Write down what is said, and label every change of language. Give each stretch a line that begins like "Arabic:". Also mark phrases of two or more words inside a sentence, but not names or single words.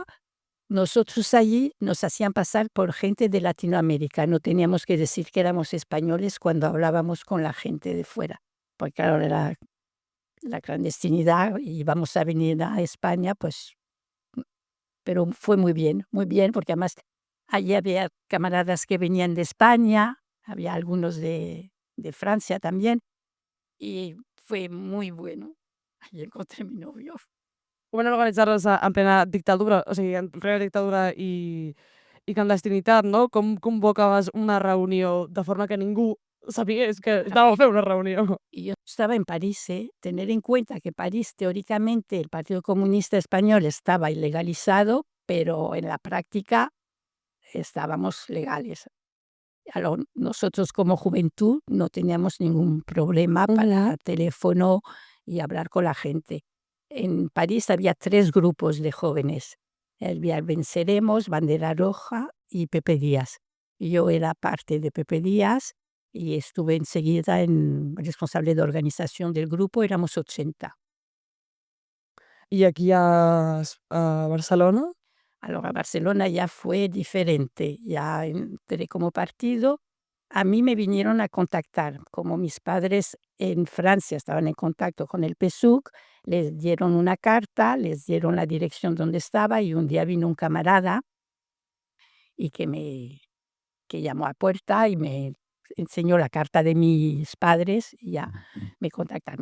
Spanish: Nosotros allí nos hacían pasar por gente de Latinoamérica, no teníamos que decir que éramos españoles cuando hablábamos con la gente de fuera, porque claro, era la clandestinidad y íbamos a venir a España, pues, pero fue muy bien, porque además allí había camaradas que venían de España, había algunos de Francia también, y fue muy bueno. Ahí encontré mi novio.
Catalan: Com van organitzar-les en plena dictadura, o sigui, en plena dictadura i clandestinitat, no? Com convocaves una reunió de forma que ningú sabés que estàveu fent una reunió?
Spanish: Y yo estaba en París, ¿eh? Tener en cuenta que París, teóricamente, el Partido Comunista Español estaba ilegalizado, pero en la práctica estábamos legales. Nosotros como juventud no teníamos ningún problema para teléfono y hablar con la gente. En París había 3 grupos de jóvenes. Había Venceremos, Bandera Roja y Pepe Díaz. Yo era parte de Pepe Díaz y estuve enseguida responsable de organización del grupo, éramos 80.
Catalan: I aquí a Barcelona?
Spanish: A Barcelona ya fue diferente, ya entré como partido. A mí me vinieron a contactar, como mis padres en Francia estaban en contacto con el PSUC, les dieron una carta, les dieron la dirección donde estaba y un día vino un camarada y que llamó a puerta y me enseñó la carta de mis padres y ya me contactaron.